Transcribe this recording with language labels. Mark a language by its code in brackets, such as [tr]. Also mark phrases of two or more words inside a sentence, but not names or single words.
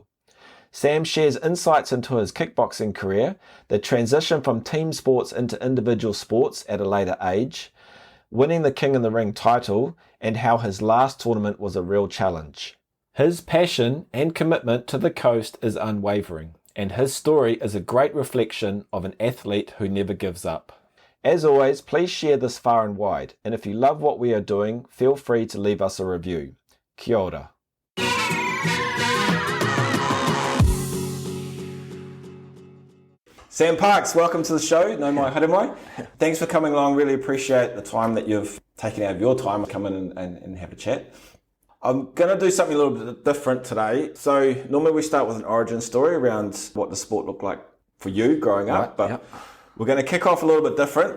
[en] Sam shares insights into his kickboxing career, the transition from team sports into individual sports at a later age, winning the King in the Ring title, and how his last tournament was a real challenge. His passion and commitment to the coast is unwavering, and his story is a great reflection of an athlete who never gives up. As always, please share this far and wide, and if you love what we are doing, feel free to leave us a review. [mi] Kia ora. [en] Sam Parks, welcome to the show. [mi] No mai haere mai. [en] Thanks for coming along. Really appreciate the time that you've taken out of your time to come in and have a chat. I'm going to do something a little bit different today. So normally we start with an origin story around what the sport looked like for you growing up, but we're going to kick off a little bit different.